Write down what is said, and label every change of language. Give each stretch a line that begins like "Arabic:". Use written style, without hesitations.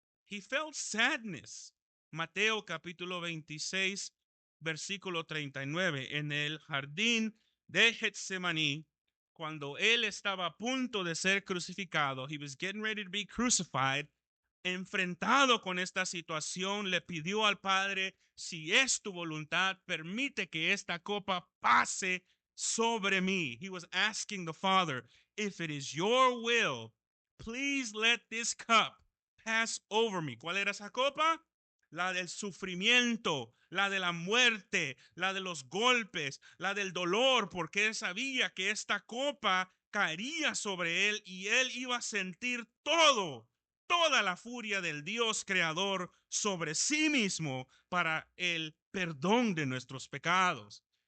English: He felt sadness.
Spanish: Mateo capítulo 26, versículo 39, en el jardín de Getsemaní, cuando él estaba a punto de ser crucificado,
English: he was getting ready to be crucified,
Spanish: enfrentado con esta situación, le pidió al Padre, si es tu voluntad, permite que esta copa pase sobre mí.
English: He was asking the Father, if it is your will, please let this cup pass over me.
Spanish: ¿Cuál era esa copa? La del sufrimiento, la de la muerte, la de los golpes, la del dolor, porque él sabía que esta copa caería sobre él y él iba a sentir toda la furia del Dios creador sobre sí mismo para el perdón de nuestros pecados.